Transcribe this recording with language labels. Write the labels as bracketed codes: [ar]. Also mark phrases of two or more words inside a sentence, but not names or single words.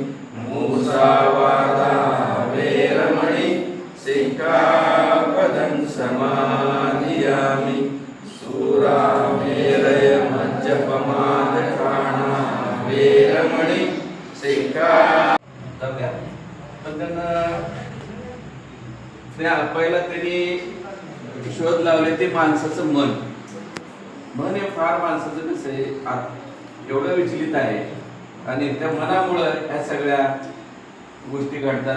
[pi] मुसावादा वेरमणि सिक्खापदं समादियामि. सूरामेरय मज्जपमादकाना वेरमणि सिक्खापदं. [mr] पहिला त्यांनी शोध लावले ते माणसाचं मन. मन हे फार माणसाचं कसं आहे एवढं विचलित आहे आणि त्या मनामुळं ह्या सगळ्या गोष्टी घडतात.